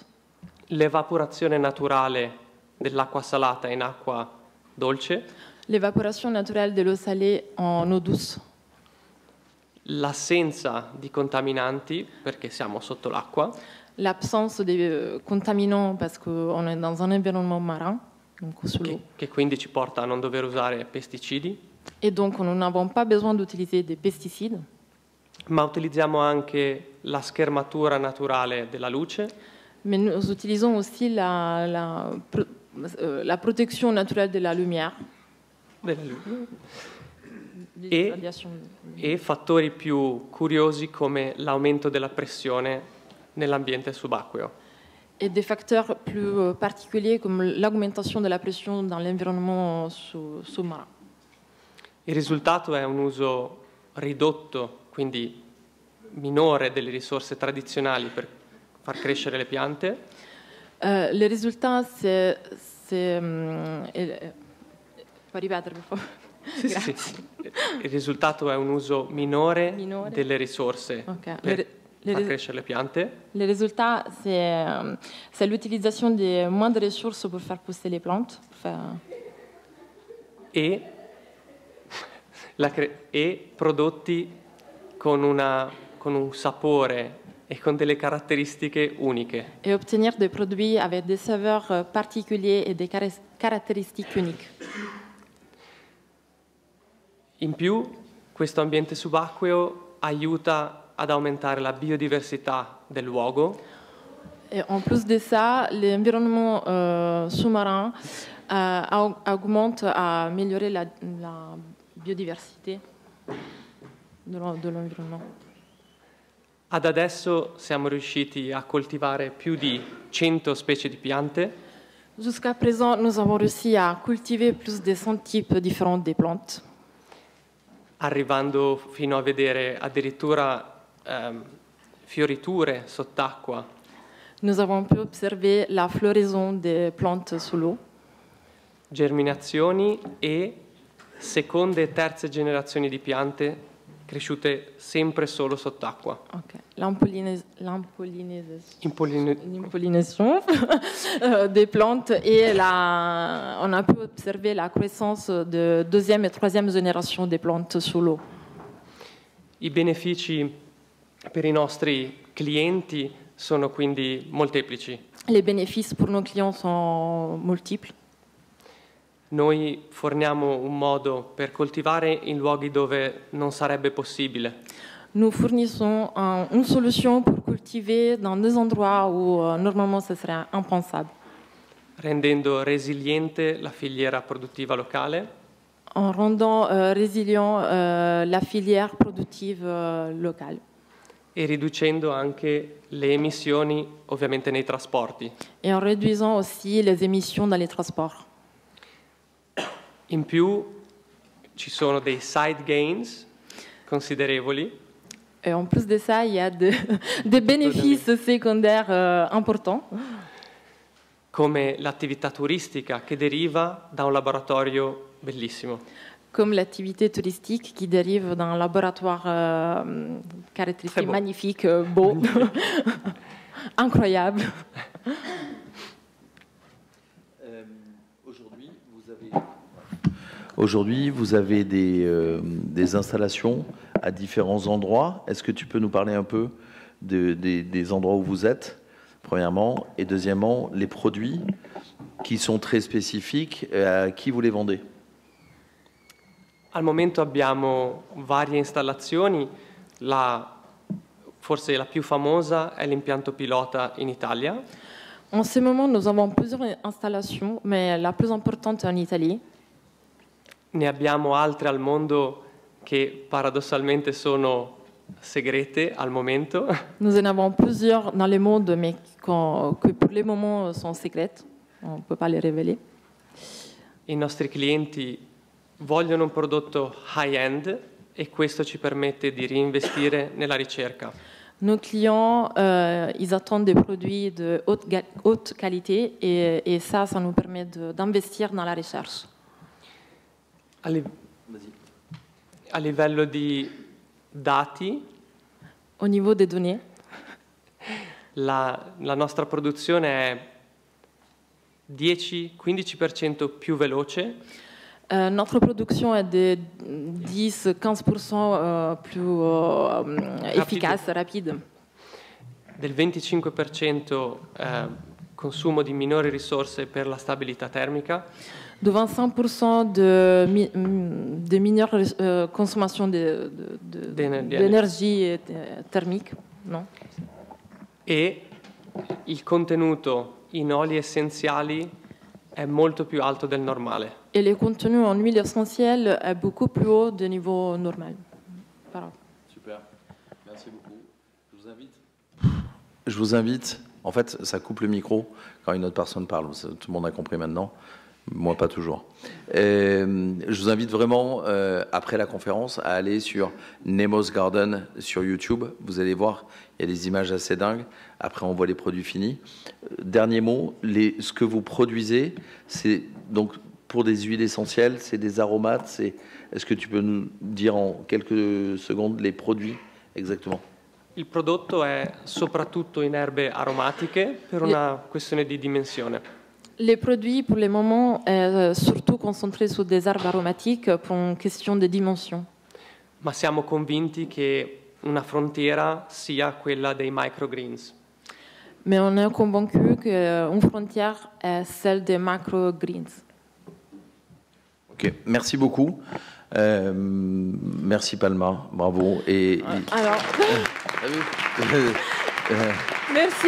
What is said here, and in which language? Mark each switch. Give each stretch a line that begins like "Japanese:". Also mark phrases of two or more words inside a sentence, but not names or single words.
Italian: l'evaporazione naturale dell'acqua salata in acqua dolce,
French: l'évaporation naturelle de l'eau salée en eau douce,
Italian: l'assenza di contaminanti perché siamo sotto l'acqua,
French: l'absence des contaminants parce qu'on est dans un environnement marin, donc sous l'eau.
Italian: che quindi ci porta a non dover usare pesticidi,
French: Et donc nous n'avons pas besoin d'utiliser des pesticides,
Italian: ma utilizziamo anche la schermatura naturale della luce,
French: mais nous utilisons aussi la protection naturelle de la lumière.
Italian: E fattori più curiosi come l'aumento della pressione nell'ambiente subacqueo.
French: Et des facteurs plus particuliers comme l'augmentation de la pression dans l'environnement sous-marin.
Italian: Il risultato è un uso ridotto, quindi minore, delle risorse tradizionali per far crescere le piante.
French: Le résultat, c'est
Italian: puoi ripetere, per favore? Sì, sì, sì. Il risultato è un uso minore delle risorse per far crescere le piante.
French: Le résultat, c'est l'utilisation de moins de ressources pour faire pousser les plantes.
Italian: E prodotti con un sapore e con delle caratteristiche uniche.
French: Et obtenir des produits avec des saveurs particuliers et des caractéristiques uniques.
Italian: In più, questo ambiente subacqueo aiuta ad aumentare la biodiversità del luogo.
French: Et en plus de ça, l'environnement sous-marin augmente à améliorer la biodiversité de l'environnement.
Italian: Ad adesso siamo riusciti a coltivare più di 100 specie di piante.
French: Jusqu'à présent, nous avons réussi à cultiver plus de 100 types différents de plantes.
Italian: Arrivando fino a vedere addirittura fioriture sott'acqua.
French: Nous avons pu observer la floraison des plantes sous l'eau.
Italian: Germinazioni e seconde e terze generazioni di piante cresciute sempre solo sott'acqua. Okay.
French: L'impollinisation des plantes et on a pu observer la croissance de deuxième et troisième génération des plantes sous l'eau.
Italian: I benefici per i nostri clienti sono quindi molteplici.
French: Les bénéfices pour nos clients sont multiples.
Italian: Noi forniamo un modo per coltivare in luoghi dove non sarebbe possibile.
French: Nous fournissons une solution pour cultiver dans des endroits où normalement ce serait impensable.
Italian: Rendendo resiliente la filiera produttiva locale.
French: En rendant résilient la filière produttive locale.
Italian: E riducendo anche le emissioni ovviamente nei trasporti.
French: Et en réduisant aussi les émissions dans les transports.
Italian: In più ci sono dei
English: side gains
Italian: considerevoli.
French: Et en plus de ça, il y a des bénéfices secondaires importants.
Italian: Come l'attività turistica che deriva da un laboratorio bellissimo.
French: Comme l'activité touristique qui dérive d'un laboratoire caractéristique magnifique, beau, incroyable. Aujourd'hui, vous avez des installations à différents endroits. Est-ce que tu peux nous parler un peu des endroits où vous êtes, premièrement, et deuxièmement, les produits qui sont très spécifiques, à qui vous les vendez?
Italian: Al momento abbiamo varie installazioni, forse la più famosa è l'impianto pilota in Italia.
French: En ce moment, nous avons plusieurs installations, mais la plus importante est en Italie.
Italian: Ne abbiamo altre al mondo che paradossalmente sono segrete al momento.
French: Nous en avons plusieurs dans le monde, mais que pour le moment sont secrètes. On ne peut pas les révéler.
Italian: I nostri clienti vogliono un prodotto high-end e questo ci permette di reinvestire nella ricerca.
French: Nos clients, ils attendent des produits de haute qualité et ça nous permet d'investir dans la recherche.
Italian: A livello di dati,
French: Au niveau des données,
Italian: la nostra produzione è 10-15% più veloce
French: notre production est de 10-15% plus efficace, rapide.
Italian: del 25% consumo di minori risorse per la stabilità termica,
French: De 25% de meilleure consommation d'énergie thermique. Non?
Italian: e il contenuto in oli essenziali è molto più alto del normale.
French: Et le contenu en huile essentielle est beaucoup plus haut du niveau normal. Voilà. Super, merci beaucoup. Je vous invite, en fait, ça coupe le micro quand une autre personne parle. Tout le monde a compris maintenant. Moi, pas toujours. Je vous invite vraiment, après la conférence, à aller sur Nemo's Garden sur YouTube. Vous allez voir, il y a des images assez dingues. Après, on voit les produits finis. Dernier mot, ce que vous produisez, c'est donc pour des huiles essentielles, c'est des aromates. Est-ce que tu peux nous dire en quelques secondes les produits exactement?
Italian: Il prodotto è soprattutto in erbe aromatiche per una questione di dimensione.
French: Les produits, pour le moment, sont surtout concentrés sur des herbes aromatiques pour une question de dimension.
Italian: Ma siamo convinti che una frontiera sia quella dei microgreens.
French: Mais on est convaincu qu'une frontière est celle des macro-greens. Ok, merci beaucoup. Merci Palma, bravo. Alors, merci.